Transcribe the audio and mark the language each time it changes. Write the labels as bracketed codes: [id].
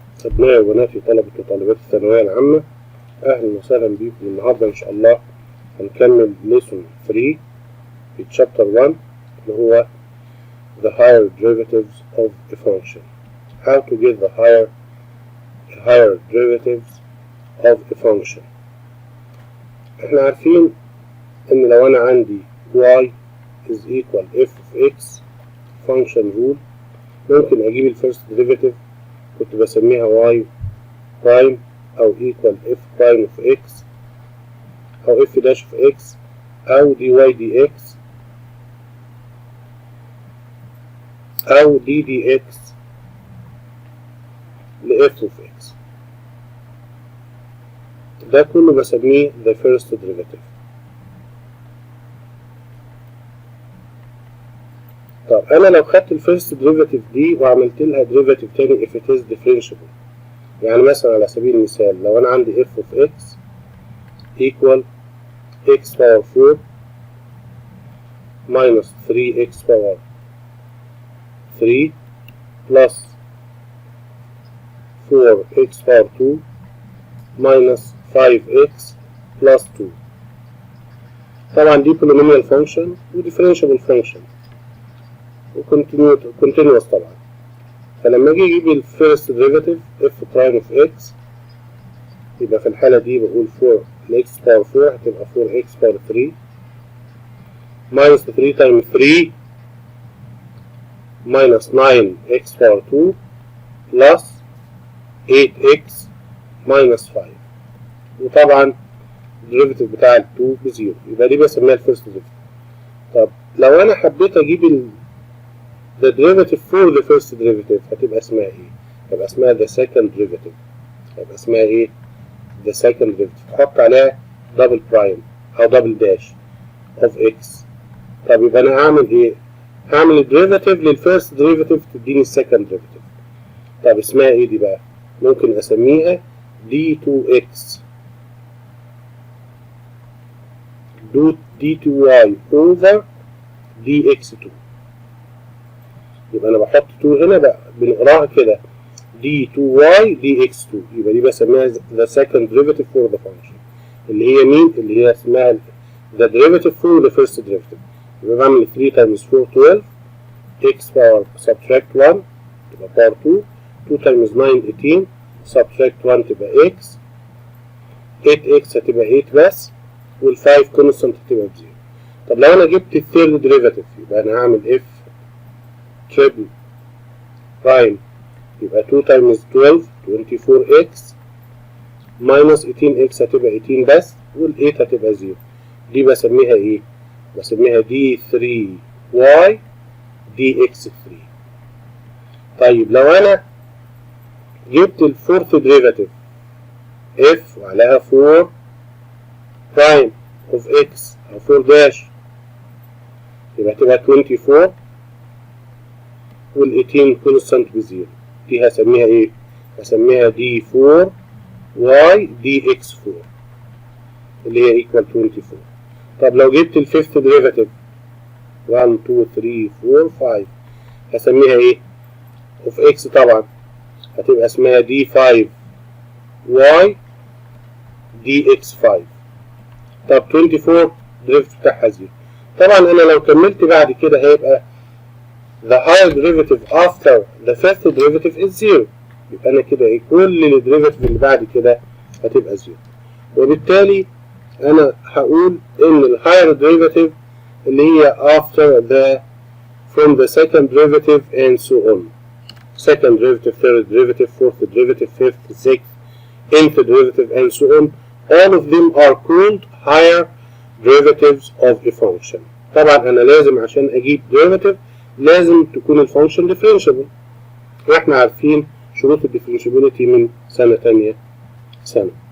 [ar] أبنائي وبناتي طلبة وطالبات الثانوية العامة، أهلا وسهلا بيكم. النهاردة إن شاء الله هنكمل lesson 3 في chapter 1 اللي هو [en] the higher derivatives of a function. How to get the higher derivatives of a function. [ar] احنا عارفين إن لو أنا عندي [en] y is equal f of x function rule، [ar] ممكن أجيب الفيرست ديريفاتيف كنت بسميها y prime أو equal f prime of x أو f dash of x أو dy dx أو d dx ل f of x. ده كله بسميه the first derivative. طب أنا لو خدت الفيرست ديريفاتيف دي وعملت لها ديريفاتيف تاني [en] if it is differentiable، [ar] يعني مثلا على سبيل المثال لو أنا عندي f of x equal x power 4 minus 3x power 3 plus 4x power 2 minus 5x plus 2. [en] طبعا دي polynomial function و differentiable function و continuous طبعا. [ar] فلما اجي اجيب الفيرست ديريفاتيف f prime of x، يبقى في الحالة دي بقول 4 x power 4 هتبقى 4x power 3 minus 3 times 3 minus 9x power 2 plus 8x minus 5. وطبعا الديريفاتيف بتاع ال 2 بزيرو، يبقى دي بسميها الفيرست ديريفاتيف. طب لو انا حبيت اجيب [en] the derivative for the first derivative [ar] هتبقى اسمها ايه؟ هتبقى اسمها [en] the second derivative. [ar] هتبقى اسمها ايه؟ [en] the second derivative. [ar] احط عليها double prime او double dash of x. طب يبقى انا هعمل ايه؟ هعمل الديريفاتيف للفيرست ديريفاتيف تديني السكند ديريفاتيف. طب اسمها ايه دي بقى؟ ممكن اسميها d2x d2y over dx2. يبقى انا بحط 2 هنا بقى بنقراها كده d2y dx2، يبقى دي بسميها [en] the second derivative for the function [ar] اللي هي مين؟ اللي هي اسمها [en] the derivative for the first derivative. [ar] يبقى بعمل 3 times 4 12 x power subtract 1 تبقى power 2 2 times 9 18 subtract 1 تبقى x 8x هتبقى 8 بس وال5 constant هتبقى بزيرو. طب لو انا جبت الثيرد ديريفاتيف يبقى انا هعمل f triple prime يبقى 2 times 12 24x minus 18x هتبقى 18 بس وال8 هتبقى 0. دي بسميها ايه؟ بسميها d3y dx3. طيب لو انا جبت الفورث ديريفاتيف f وعليها 4 prime of x او 4 dash يبقى هتبقى 24 وال18 constant بزيرو. دي هسميها ايه؟ هسميها d4y dx4 اللي هي equal 24. طب لو جبت الفيفث ديريفاتيف 1 2 3 4 5 هسميها ايه؟ of x طبعا هتبقى اسمها d5y dx5. طب 24 ديريفاتيف بتاعها زيرو. طبعا انا لو كملت بعد كده هيبقى [en] the higher derivative after the first derivative is 0. [ar] يبقى أنا كده إيه؟ كل الديريفاتيف اللي بعد كده هتبقى 0. وبالتالي أنا هقول إن ال [en] higher derivative [ar] اللي هي [en] after the from the second derivative and so on. second derivative, third derivative, fourth derivative, fifth, sixth, nth derivative and so on. All of them are called higher derivatives of a function. [ar] طبعا أنا لازم عشان أجيب derivative لازم تكون الفانكشن ديفرنشبل، واحنا عارفين شروط الديفرنشبيليتي من سنة تانية سنة.